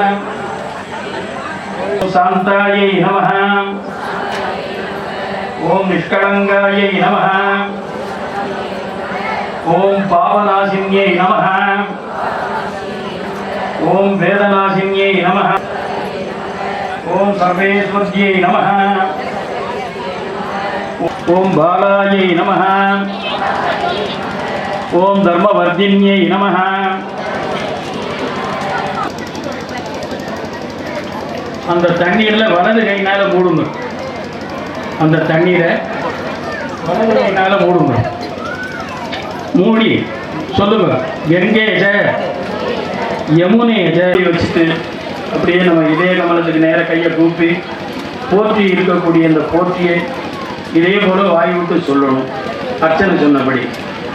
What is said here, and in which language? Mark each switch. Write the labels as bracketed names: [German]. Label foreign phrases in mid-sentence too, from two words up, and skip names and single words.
[Sanskrit] ओम शांतायै नमः, ओम निष्कलंकायै नमः, ओम पावनाशिन्यै नमः, ओम वेदनाशिन्यै नमः, ओम सर्वेश्वर्यै नमः, ओम बालायै नमः, ओम धर्मवर्धिन्यै नमः. [Tamil] அந்த தண்ணீரில் வலது கையினால் மூடுங்க. அந்த தண்ணீரை வலது கையினால் மூடுங்க. மூடி சொல்லுங்க, கங்கை ஜெய யமுனே ஜெய வச்சுட்டு அப்படியே நம்ம இதய கமலத்துக்கு நேர கையை கூப்பி போற்றி இருக்கக்கூடிய இந்த போற்றியை இதே போல வாய் விட்டு சொல்லணும் அர்ச்சனை சொன்னபடி.